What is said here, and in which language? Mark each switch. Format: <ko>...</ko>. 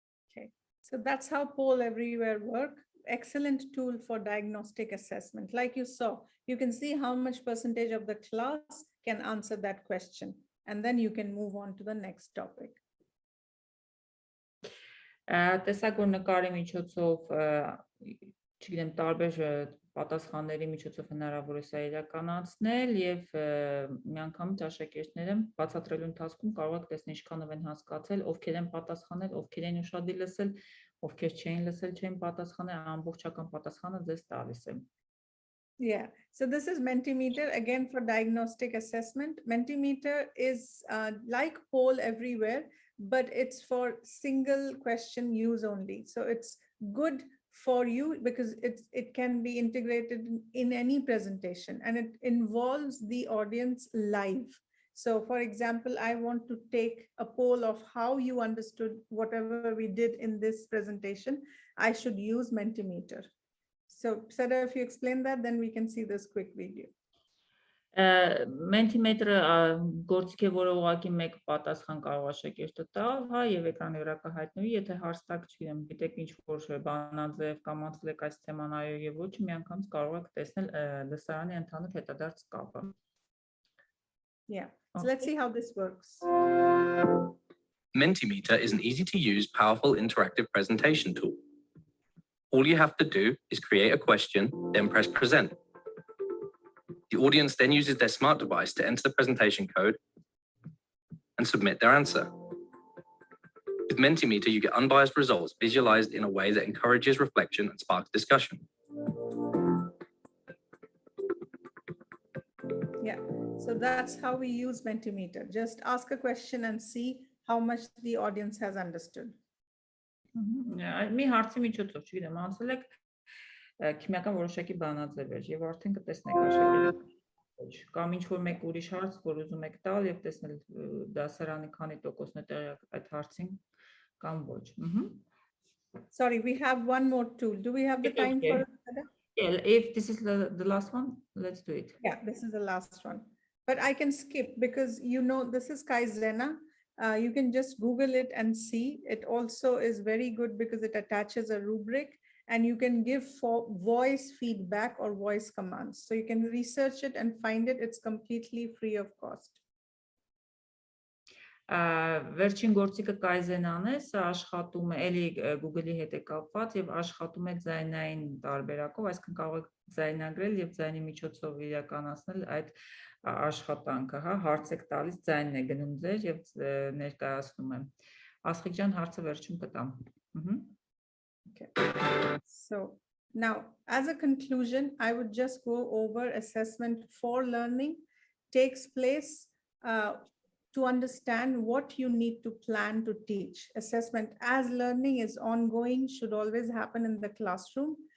<en>Okay, so that's how Poll Everywhere works. Excellent tool for diagnostic assessment. Like you saw, you can see how much percentage of the class can answer that question, and then you can move on to the next topic.</en> <hy>Տեսակոր նկարի միջոցով, չգիտեմ, տարբեր պատասխանների միջոցով հնարավոր է սա իրականացնել եւ միանգամից աշակերտները բացատրելու ընթացքում կարող եք տեսնել ինչքանով են հասկացել, ովքեր են պատասխանել, ովքեր են ուշադիր լսել, ովքեր չէին լսել, չէին պատասխանել, ամբողջական պատասխանը ձեզ տալիս է։</hy> <en>Yeah, so this is Mentimeter again for diagnostic assessment. Mentimeter is like Poll Everywhere, but it's for single question use only. So it's good for you because it can be integrated in any presentation, and it involves the audience live. So for example, I want to take a poll of how you understood whatever we did in this presentation. I should use Mentimeter. So Sada, if you explain that, then we can see this quick video.</en> <hy>Mentimeter-ը գործիք է, որը ուղղակի մեկ պատասխան կարող աշակերտը տալ, հա, եւ էկրանի վրա կհայտնվի, եթե հարցակ, չգիտեմ, գիտեք ինչ-որ բանաձև կամ անցել այս թեման այո եւ ոչ, միանգամից կարող եք տեսնել դասարանի ընդհանուր հետադարձ կապը։</hy> <en>Yeah, so let's see how this works. Mentimeter is an easy-to-use, powerful interactive presentation tool. All you have to do is create a question, then press present. The audience then uses their smart device to enter the presentation code and submit their answer. With Mentimeter, you get unbiased results visualized in a way that encourages reflection and sparks discussion. Yeah, so that's how we use Mentimeter. Just ask a question and see how much the audience has understood.</en> <hy>Մի հարցի միջոցով, չգիտեմ, անցել եք քիմիական որոշակի բանաձևեր եւ արդեն կտեսնեք աշակերտի կամ ինչ որ մեկ ուրիշ հարց, որ ուզում եք տալ եւ տեսնել դասարանի քանի տոկոսն է տեղյակ այդ հարցին կամ ոչ։</hy> <en>Sorry, we have one more tool. Do we have the time for it? Yeah, if this is the last one, let's do it. Yeah, this is the last one. But I can skip because you know this is Kaizena. You can just Google it and see. It also is very good because it attaches a rubric and you can give for voice feedback or voice commands. So you can research it and find it. It's completely free of cost.</en> <hy>Վերջին գործիքը Kaizen-ն է, սա աշխատում է, էլի Google-ի հետ է կապված եւ աշխատում է ձայնային տարբերակով, այսինքն կարող եք ձայնագրել եւ ձայնի միջոցով իրականացնել այդ աշխատանքը, հա, հարց եք տալիս, ձայնն է գնում ձեր եւ ներկայացնում է։ Ասղիկ ջան, հարցը վերջում կտամ։</hy> <en>Okay. So now, as a conclusion, I would just go over assessment for learning takes place to understand what you need to plan to teach. Assessment as learning is ongoing, should always happen in the classroom.</en>